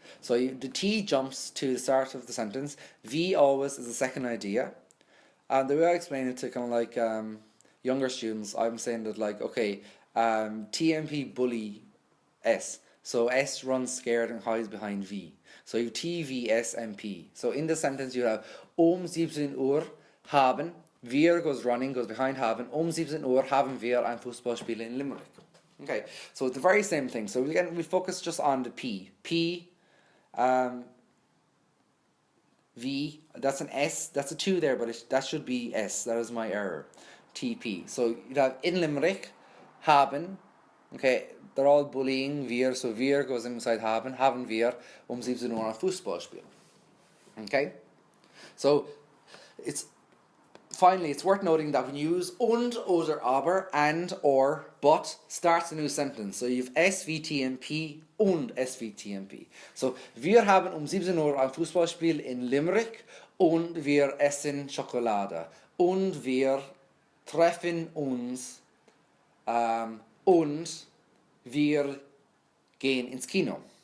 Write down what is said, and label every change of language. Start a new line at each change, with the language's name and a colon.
English: So the T jumps to the start of the sentence. V always is the second idea. And the way I explain it to kind of like younger students, I'm saying that like, okay, TMP bully S. So S runs scared and hides behind V. So you have T, V, S, and P. So in the sentence you have
German: 17 Uhr haben,
English: wir goes running, goes behind haben,
German: 17 Uhr haben wir ein Fußballspiel in Limerick.
English: Okay, so it's the very same thing. So again, we focus just on the P. P, V, that's an S, that's a 2 there, but that should be S, that is my error. TP. So you'd have in Limerick, haben, okay, they're all bullying, wir, so wir goes inside
German: haben wir 17 Uhr ein Fußballspiel.
English: Okay? So, finally, it's worth noting that when you use
German: und, oder, aber,
English: and, or, but, starts a new sentence. So you have SVTMP und SVTMP.
German: So, wir haben 17 Uhr ein Fußballspiel in Limerick und wir essen Schokolade. Und wir treffen uns und wir gehen ins Kino.